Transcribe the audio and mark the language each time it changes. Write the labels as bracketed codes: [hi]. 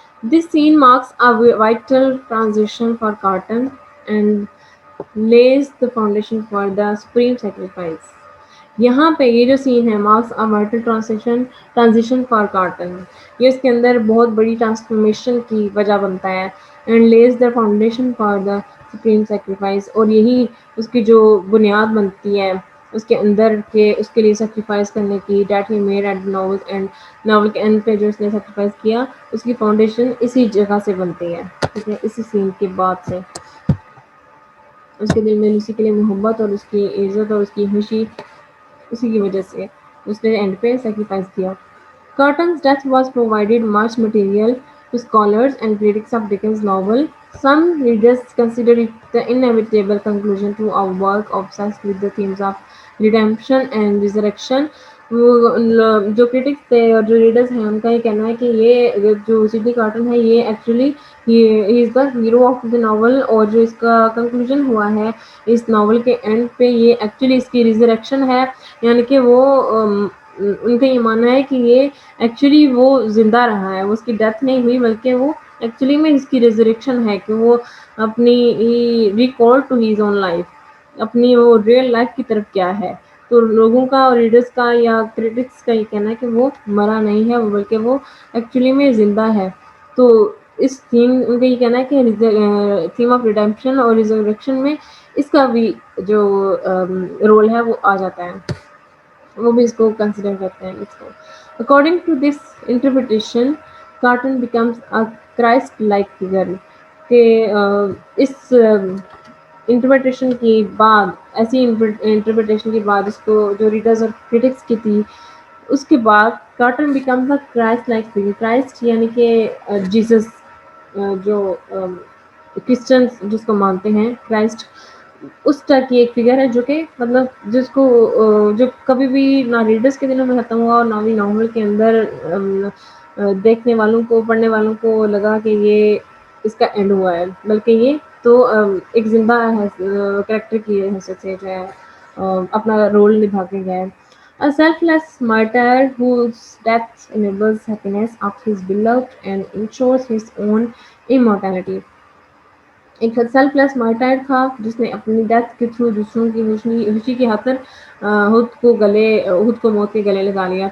[en] This scene marks a vital transition for Carton and lays the foundation for the supreme sacrifice. [ur] یہاں پہ یہ جو سین ہے [en] marks a vital transition for Carton، [ur] یہ اس کے اندر بہت بڑی ٹرانسفارمیشن کی وجہ بنتا ہے. [en] and lays the foundation for the supreme sacrifice, [ur] اور یہی اس کی جو بنیاد بنتی ہے اس کے اندر کہ اس کے لیے سیکریفائس کرنے کی، [en] that he made it novel end, [ur] novel کے اینڈ پہ جو اس نے سیکریفائس کیا اس کی فاؤنڈیشن اسی جگہ سے بنتی ہے. ٹھیک ہے، اسی سین کے بعد سے اس کے دل میں اسی کے لیے محبت اور اس کی عزت اور اس کی خوشی، اسی کی وجہ سے اس نے اینڈ پہ سیکریفائس کیا. [en] Carton's death was provided much material to scholars and critics of Dickens' novel. Some readers consider it the inevitable conclusion to a work obsessed with the themes of redemption and resurrection. [ur] جو critics تھے اور جو readers ہیں ان کا یہ کہنا ہے کہ یہ جو سڈنی کارٹن ہے یہ actually [en] he is the hero of the novel, [ur] اور جو اس کا کنکلوژن ہوا ہے اس ناول کے اینڈ پہ یہ ایکچولی اس کی ریزریکشن ہے. یعنی کہ وہ ان کا یہ ماننا ہے کہ یہ ایکچولی وہ زندہ رہا ہے، وہ اس کی ڈیتھ نہیں ہوئی بلکہ وہ ایکچولی میں اس کی ریزریکشن ہے کہ وہ اپنی [en] recall to his own life, [ur] اپنی وہ ریئل لائف کی طرف کیا ہے. تو لوگوں کا اور ریڈرز کا یا کریٹکس کا یہ کہنا ہے کہ وہ مرا نہیں ہے بلکہ وہ ایکچولی میں زندہ ہے. تو اس تھیم ان کا یہ کہنا ہے کہ تھیم آف ریڈیمپشن اور ریزریکشن میں اس کا بھی جو رول ہے وہ آ جاتا ہے، وہ بھی اس کو کنسیڈر کرتے ہیں اس کو. [en] According to this interpretation, Carton becomes a Christ-like figure. [ur] کہ اس انٹرپریٹیشن کی بعد، ایسی انٹرپریٹیشن کے بعد اس کو جو ریڈرز اور کرٹکس کی تھی اس کے بعد [en] Carton becomes a Christ like figure. [ur] Christ یعنی کہ جیسس، جو کرسچنس جس کو مانتے ہیں کرائسٹ، اس طرح کی ایک فگر ہے جو کہ مطلب جس کو جو کبھی بھی نہ ریڈرز کے دلوں میں ختم ہوا اور نہ بھی ناول کے اندر دیکھنے والوں کو، پڑھنے والوں کو لگا کہ یہ اس کا اینڈ ہوا ہے، بلکہ یہ تو ایک زندہ کریکٹر کی حیثیت سے جو ہے اپنا رول نبھا کے گئے. [en] A selfless martyr whose death enables happiness of his beloved and ensures his own immortality. [ur] ایک سیلف لیس مارٹائر تھا جس نے اپنی ڈیتھ کے تھرو دوسروں کی خوشی کی خاطر خود کو موت کے گلے لگا لیا.